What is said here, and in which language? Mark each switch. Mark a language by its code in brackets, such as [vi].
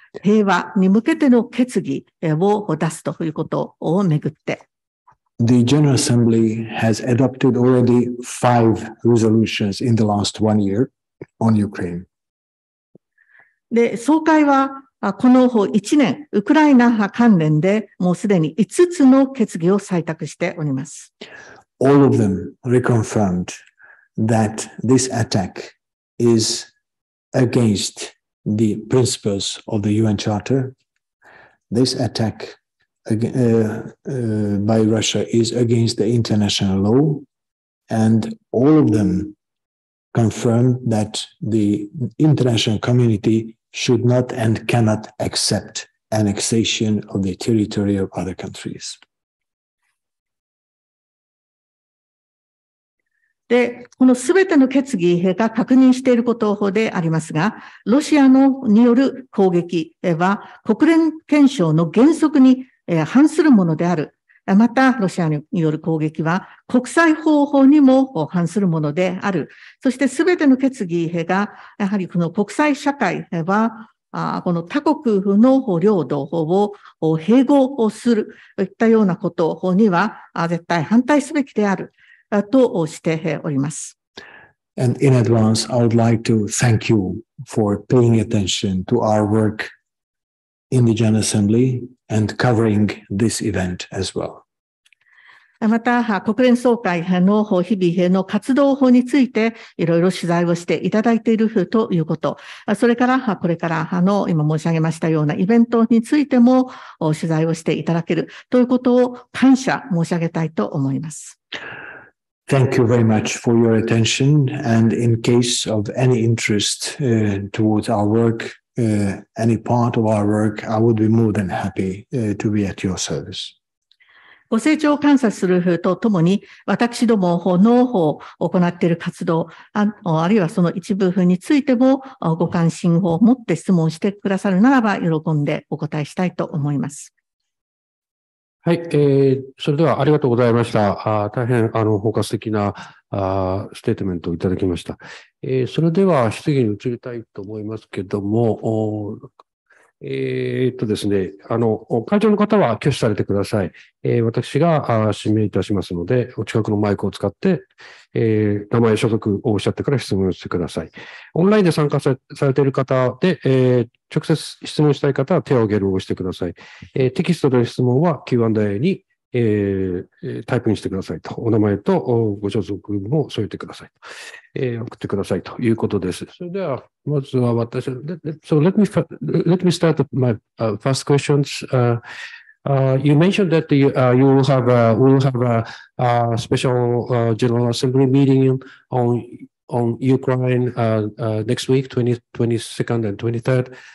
[ja] 平和に向けての決議を出すということをめぐって。 [en] The General Assembly has adopted already 5 resolutions in the last 1 year on Ukraine. [ja] で、総会はこの1年、ウクライナ関連でもうすでに5つの決議を採択しております。 [en] All of them reconfirmed that this attack is against the principles of the UN Charter. This attack by Russia is against the international law, and all of them confirmed that the international community should not and cannot accept annexation of the territory of other countries. [ja] で、このすべての決議が確認していることでありますが、ロシアによる攻撃は国連憲章の原則に反するものである。また、ロシアによる攻撃は国際法にも反するものである。そしてすべての決議が、やはりこの国際社会は、この他国の領土を併合するといったようなことには絶対反対すべきである。としております。 [en] And in advance, I would like to thank you for paying attention to our work in the General Assembly and covering this event as well. [ja] また、国連総会の日々の活動について、いろいろ取材をしていただいているということ、それから、これから今申し上げましたようなイベントについても取材をしていただけるということを感謝申し上げたいと思います。 [en] Thank you very much for your attention, and in case of any interest towards our work, any part of our work, I would be more than happy to be at your service. [ja] ご成長を観察するとともに、私どもの行っている活動、あるいはその一部についてもご関心を持って質問してくださるならば、喜んでお答えしたいと思います。はい、それではありがとうございました。大変包括的なステートメントをいただきました。それでは質疑に移りたいと思いますけども、ですね、会長の方は挙手されてください。私が指名いたしますので、お近くのマイクを使って、名前、所属をおっしゃってから質問してください。オンラインで参加されている方で、直接質問したい方は手を挙げるを押してください。テキストでの質問は Q&A にタイプにしてくださいと。お名前とご所属も添えてくださいと。送ってくださいということです。それでは、まずは私、 [en] So let me start with my first questions. You mentioned that you will have a special General Assembly meeting on Ukraine next week, 22nd and 23rd.